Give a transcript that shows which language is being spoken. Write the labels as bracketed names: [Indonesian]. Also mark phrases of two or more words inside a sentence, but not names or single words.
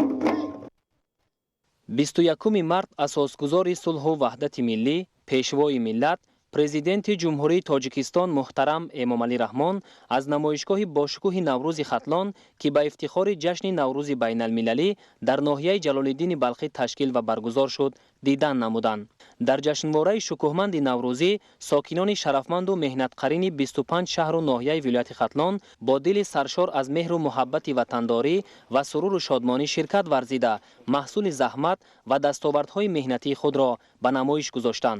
[Tajik] бисту якум марди асосгузори сулҳу ваҳдати миллӣ, пешвои миллат, президенти ҷумҳурии тоҷикистон муҳтарам эмомалӣ раҳмон аз намоишгоҳи бошукӯҳи наврӯзи хатлон ки ба ифтихори ҷашни наврӯзи байналмилалӣ дар ноҳияи ҷалолиддини балхӣ ташкил ва баргузор шуд дидан намуданд. дар ҷашнвораи шукӯҳманди наврӯзӣ сокинони шарафманду меҳнатқарини 25 шаҳру ноҳияи вилояти хатлон бо дили саршор аз меҳру муҳаббати ватандорӣ ва суруру шодмонӣ ширкат варзида маҳсули заҳмат ва дастовардҳои меҳнатии худро ба намоиш гузоштанд.